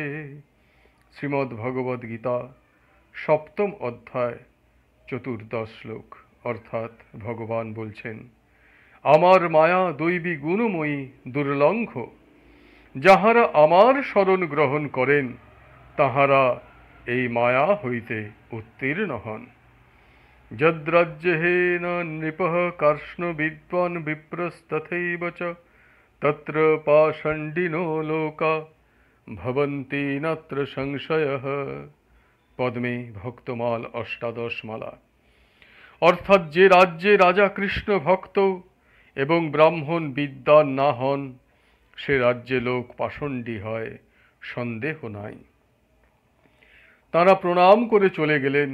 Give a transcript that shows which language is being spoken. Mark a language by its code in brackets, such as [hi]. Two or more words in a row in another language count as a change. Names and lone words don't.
[bn] শ্রীমদ্ ভগবদ গীতা সপ্তম অধ্যায় 14 শ্লোক, অর্থাৎ ভগবান বলছেন, আমার মায়া দৈবী গুণময়ী দুর্লঙ্ঘ, যাহারা আমার শরণ গ্রহণ করেন তাহারা এই মায়া হইতে উত্তীর্ণ হন। [sa] যদ্রাজ্যেন নৃপঃ কার্ষ্ণ বিদ্বান বিপ্রস্তথৈব চ তত্র পাষণ্ডিনো লোকা ভবন্তি নাত্র সংশয়ঃ। [bn] পদ্মে ভক্তমাল অষ্টাদশ মালা, অর্থাৎ যে রাজ্যে রাজা কৃষ্ণ ভক্ত এবং ব্রাহ্মণ বিদ্বান না হন, সে রাজ্যে লোক পাষণ্ডী হয়, সন্দেহ নাই। তাঁরা প্রণাম করে চলে গেলেন।